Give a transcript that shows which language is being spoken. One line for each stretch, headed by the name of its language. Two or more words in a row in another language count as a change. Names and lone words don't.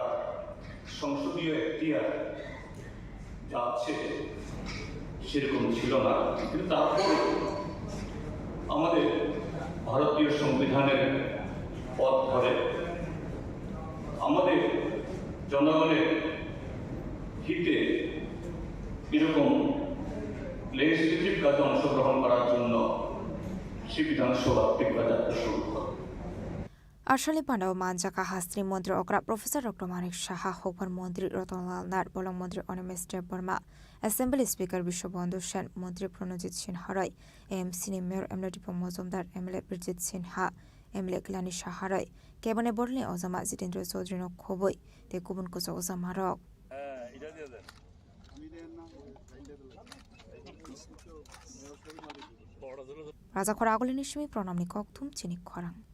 Bangla: সংসদীয় এখতিয়ার যা আছে সেরকম ছিল না, কিন্তু তারপর আমাদের ভারতীয় সংবিধানের পথ ধরে আমাদের জনগণের হিতে এরকম লেজিসলেটিভ কাজে অংশগ্রহণ করার জন্য সে বিধানসভা যাত্রা শুরু হয়।
Kok Borok: Arshali Pandau Manjaka Hastri Mantri Okra Professor Dr. Manik Shaha Hokbar Mantri Ratanlal Nar Bolong Mantri Onemester Burma
English: Assembly Speaker
Kok Borok: Bishobandhu Shen Mantri Pranajit Sinharai AMC Mayor Emladi Pomozomdar MLA Bridget Sinha MLA Glani Shaharai Kebone Borli Ozama Zitendra Chaudhary no Khoboi Te Kubun Kuzo Ozama Rok Raja Khora Agolini Shimi Pronamni Koktum Chini Khorang